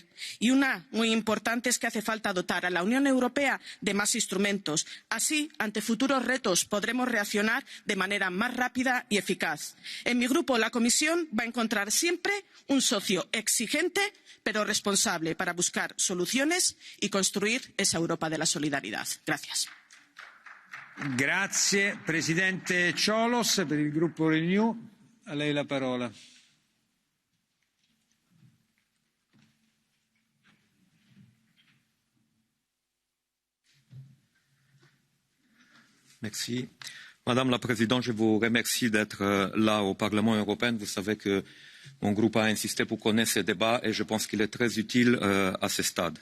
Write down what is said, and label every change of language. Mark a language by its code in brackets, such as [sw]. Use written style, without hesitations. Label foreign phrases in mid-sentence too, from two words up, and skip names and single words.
[es] Y una muy importante es que hace falta dotar a la Unión Europea de más instrumentos. Así, ante futuros retos, podremos reaccionar de manera más rápida y eficaz. En mi grupo, la Comisión va a encontrar siempre un socio exigente pero responsable para buscar soluciones y construir esa Europa de la solidaridad. Gracias. [it] Grazie. Presidente Ciolos, per il gruppo Renew, a lei la parola. [fr] Merci. Madame la Présidente, je vous remercie d'être là au Parlement européen. Vous savez que mon groupe a insisté pour qu'on ait ce débat et je pense qu'il est très utile à ce stade.